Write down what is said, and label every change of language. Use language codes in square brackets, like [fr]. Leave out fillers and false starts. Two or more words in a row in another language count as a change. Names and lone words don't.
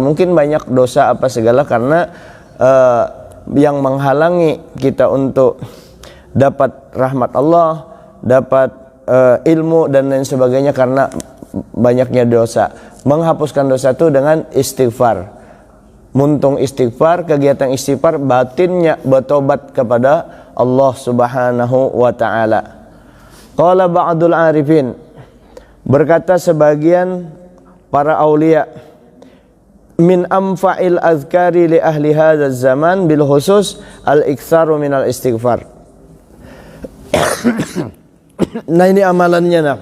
[id] Mungkin banyak dosa apa segala karena yang menghalangi kita untuk dapat rahmat Allah, dapat ilmu dan lain sebagainya karena banyaknya dosa. Menghapuskan dosa itu dengan istighfar. Muntung istighfar, kegiatan istighfar, batinnya bertobat kepada Allah [ar] سبحانه وتعالى. قال بعض العارفين, [id] berkata sebagian para aulia, [ar] من أنفع الأذكار لأهل هذا الزمان بالخصوص الإكثار من الاستغفار. [id] Nah, ini amalannya nah.